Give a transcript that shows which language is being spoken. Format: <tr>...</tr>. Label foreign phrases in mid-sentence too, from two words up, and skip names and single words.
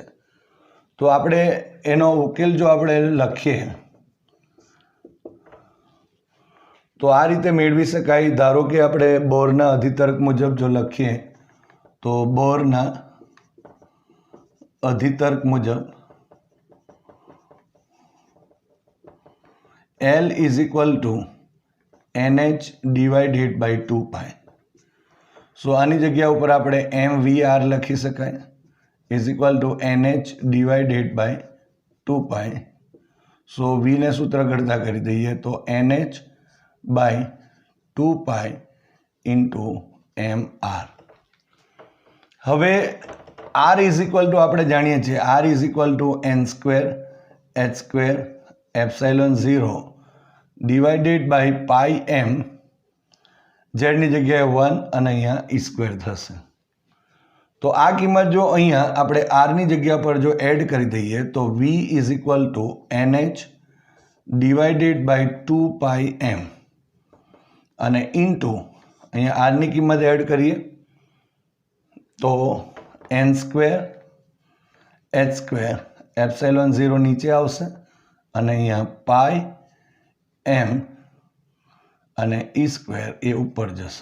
<gu>તો આપણે એનો ઉકેલ જો આપણે લખીએ તો આ રીતે મેળવી શકાય. ધારો કે આપણે બોરના અધિતર્ક મુજબ જો લખીએ તો બોરના અધિતર્ક મુજબ</gu> <en>L is equal to NH divided by 2π.</en> <gu>સો આની જગ્યા ઉપર આપણે MVR લખી શકાય</gu> <en>is equal to NH divided by 2π.</en> <gu>સો V ને સૂત્ર ગણતા કરી દઈએ તો</gu> <en>NH by 2π into MR.</en> <gu>હવે</gu> <en>R is equal to</en> <gu>આપણે જાણીએ છીએ</gu> <en>R is equal to N² H² epsilon 0 divided by pi M,</en> <gu>ઝેડની જગ્યાએ 1 અને અહીંયા</gu> <en>e square</en> <gu>થશે. તો આ કિંમત જો અહીંયા આપણે આરની જગ્યા પર જો એડ કરી દઈએ તો</gu> <en>v is equal to NH divided by 2 pi M</en> <gu>અને ઇન્ટુ અહીંયા આરની કિંમત એડ કરીએ તો</gu> <en>n square h square epsilon 0</en> <gu>નીચે આવશે અને અહીંયા</gu> <en>pi M</en> <gu>અને</gu> <en>e square</en> <gu>એ ઉપર જશે.</gu>